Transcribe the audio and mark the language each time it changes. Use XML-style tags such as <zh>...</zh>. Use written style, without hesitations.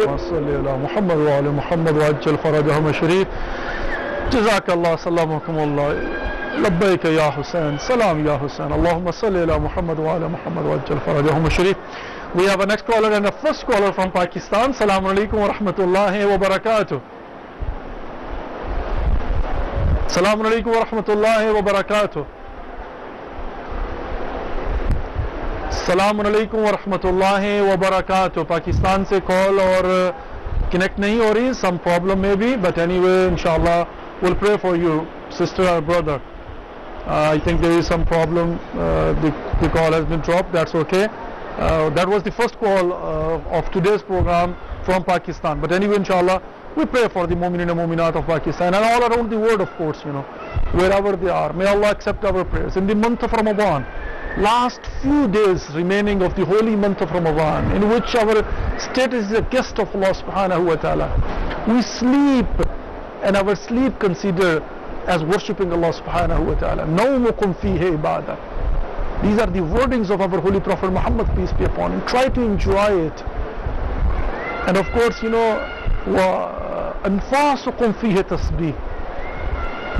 <ar>صلی اللہ محمد وعلی محمد وعجل فرجہم الشریف. جزاک اللہ. سلامکم اللہ. لبیک یا حسین. سلام یا حسین. اللہم صلی اللہ محمد وعلی محمد وعجل فرجہم الشریف.</ar> <en>We have a next caller and a first caller from Pakistan.</en> <ar>Assalamu alaikum wa rahmatullahi wa barakatuh. Assalamu alaikum wa rahmatullahi wa barakatuh. السلام علیکم ورحمۃ اللہ وبرکاتہ.</ar> <ur>پاکستان سے کال اور کنیکٹ نہیں ہو رہی.</ur> <en>some problem</en> <ur>میں بھی</ur> <en>But anyway انشاءاللہ we'll pray for you sister or brother. I think there is some problem. The call has been dropped. That's okay. That was the first call of today's program from Pakistan. But anyway inshallah we pray for the mu'minin and mu'minat of Pakistan and all around the world, of course, wherever they are. May Allah accept our prayers. In the month of Ramadan, last few days remaining of the holy month of Ramadan, in which our state is a guest of Allah subhanahu wa ta'ala, we sleep and our sleep considered as worshipping Allah subhanahu wa ta'ala.</en> <ar>Nawmukum fihi ibadah.</ar> <en>These are the wordings of our holy Prophet Muhammad, peace be upon him. Try to enjoy it. And of course,</en> <ar>وَأَنفَاسُكُمْ فِيهِ تَسْبِيحٌ.</ar>